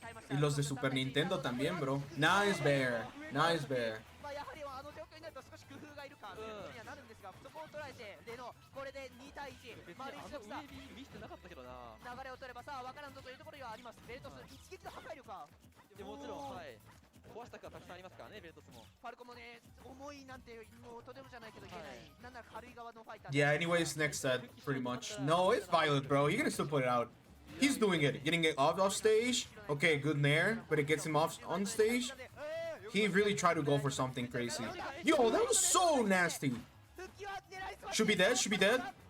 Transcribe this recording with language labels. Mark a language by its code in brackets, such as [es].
[en] Y los de Super Nintendo también, bro. Nice bear. Nice bear. [ja] まあやはりあの状況になると少し工夫がいるかということにはなるんですが、そこを捉えてレノこれで2対1丸一の差ウェービー見せてなかったけどな。流れを取ればさあ分からんぞというところではあります。ベルトス一撃の破壊力かいやもちろん、はい。壊したくはたくさんありますからね、ベルトスも。ファルコもね重いなんてもうとてもじゃないけど言えない、なんなら軽い側のファイター [en] Yeah, anyways, next set, pretty much. No, it's Violet, bro. You're gonna still put it out. He's doing it. Getting it off stage. Okay, good nair, but it gets him off on stage. He really tried to go for something crazy. Yo, that was so nasty. Should be dead, should be dead.